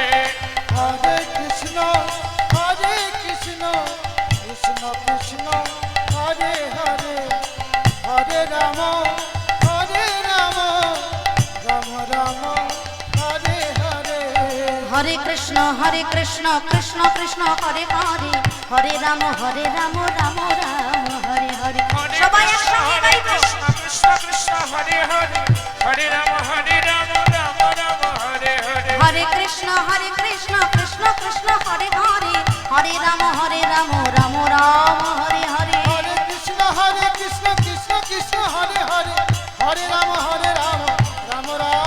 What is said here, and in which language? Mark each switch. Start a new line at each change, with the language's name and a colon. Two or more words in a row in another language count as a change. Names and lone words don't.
Sanskrit: হরে কৃষ্ণ কৃষ্ণ কৃষ্ণ হরে হরে হরে রাম রাম রাম হরে হরে। হরে কৃষ্ণ কৃষ্ণ কৃষ্ণ হরে হরে হরে রাম রাম রাম হরে হরে।
Bangla: সবাই একসঙ্গে গাইবো।
Sanskrit: কৃষ্ণ কৃষ্ণ হরে হরে হরে রাম রাম রাম হরে হরে। হরে কৃষ্ণ কৃষ্ণ কৃষ্ণ হরে হরে হরে রাম রাম রাম হরে হরে। হরে কৃষ্ণ কৃষ্ণ কৃষ্ণ হরে হরে হরে রাম রাম রাম